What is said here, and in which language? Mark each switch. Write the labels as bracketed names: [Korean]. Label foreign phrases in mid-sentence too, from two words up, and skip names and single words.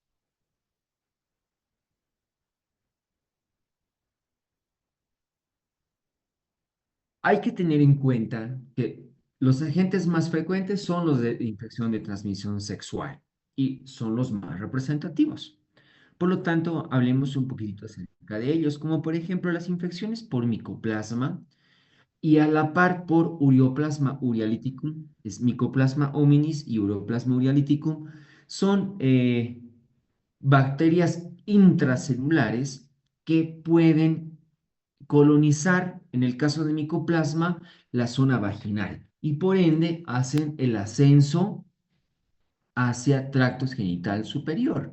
[Spanish] Hay que tener en cuenta que los agentes más frecuentes son los de infección de transmisión sexual y son los más representativos. Por lo tanto, hablemos un poquitito acerca de ellos, como por ejemplo las infecciones por micoplasma y a la par por Ureaplasma urealyticum, es Mycoplasma hominis y Ureaplasma urealyticum, son bacterias intracelulares que pueden colonizar, en el caso de micoplasma, la zona vaginal y por ende hacen el ascenso hacia tracto genital superior.